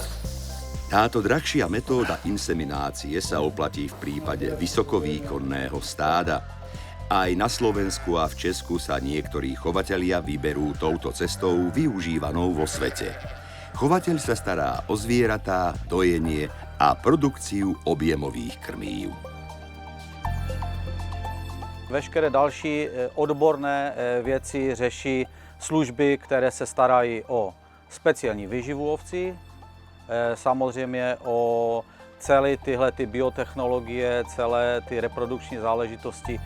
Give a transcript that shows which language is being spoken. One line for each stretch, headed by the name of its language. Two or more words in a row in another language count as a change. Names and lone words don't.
Slovak: Táto drahšia metóda inseminácie sa oplatí v prípade vysokovýkonného stáda. Aj na Slovensku a v Česku sa niektorí chovatelia vyberú touto cestou využívanou vo svete. Chovateľ sa stará o zvieratá, dojenie a produkciu objemových krmív.
Czech: Veškeré další odborné věci řeší služby, které se starají o speciální výživu ovcí, samozřejmě o celé tyhle biotechnologie, celé ty reprodukční záležitosti